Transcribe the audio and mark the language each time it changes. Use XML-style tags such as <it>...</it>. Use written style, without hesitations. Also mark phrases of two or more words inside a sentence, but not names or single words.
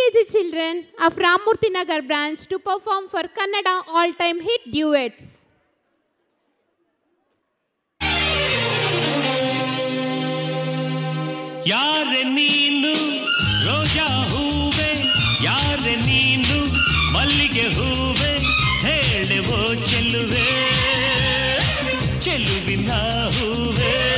<en>children of Ramurthy Nagar branch to perform for Kannada all-time hit duets.</en> <kn>ಯಾರೆ ನೀನು ರೋಜಾ ಹೂವೆ, ಯಾರೆ ನೀನು ಮಲ್ಲಿಗೆ ಹೂವೆ, ಹೇಳುವೋ ಚೆಲುವೆ ಚೆಲುವಿನ ಹೂವೆ.</kn>